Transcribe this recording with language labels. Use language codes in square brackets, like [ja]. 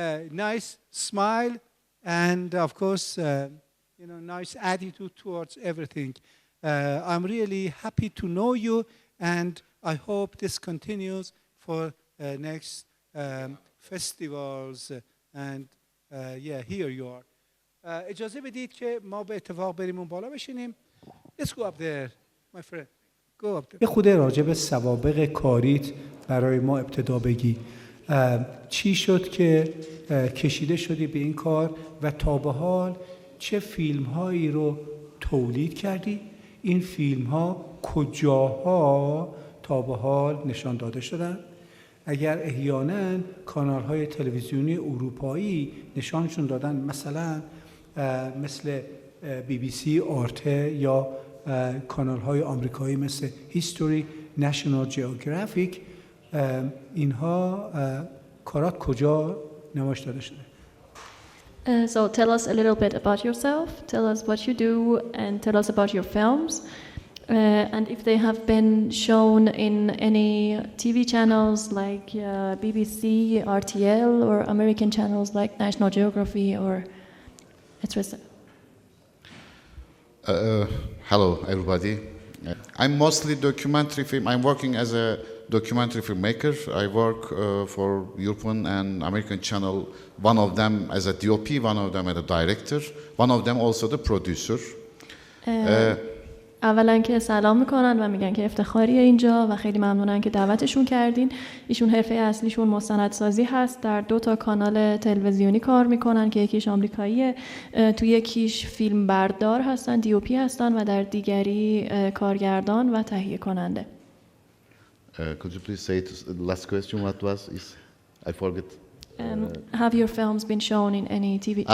[en] Nice smile and of course, nice attitude towards everything. I'm really happy to know you and I hope this continues for next festivals and here you are. [fa] اجازه بدید که ما به اتفاق بریم اون بالا بشینیم. [en] Let's go up there, my friend. Go up there. [fa] یه خود راجع به سوابق کاریت برای ما ابتدا بگی. چی شد که کشیده شدی به این کار و تا به حال چه فیلم هایی رو تولید کردی؟ این فیلم ها کجاها تا به حال نشان داده شدن؟ اگر احیانا کانال های تلویزیونی اروپایی نشانشون دادن، مثلا مثل BBC، آرته یا کانال های آمریکایی مثل هیستوری، نشنال جیوگرافیک، اینها کارات کجا نمایش داده شده؟ [en] So tell us a little bit about yourself, tell us what you do, and tell us about your films. And if they have been shown in any TV channels like BBC, RTL, or American channels like National Geography or etc. Hello, everybody. I'm mostly documentary film. I'm working as a documentary filmmaker. I work for European and American channel. One of them as a DOP, one of them as a director, one of them also the producer. [fa] اولا که سلام میکنن و میگن که افتخاریه اینجا و خیلی ممنونن که دعوتشون کردین. ایشون حرفه اصلیشون مستندسازی هست. در 2 تا کانال تلویزیونی کار میکنن که یکیش آمریکاییه، تو یکیش فیلم بردار هستن، DOP هستن و در دیگری کارگردان و تهیه کننده. [en] Could you please say the last question? What was? I forget. Have your films been shown in any TV?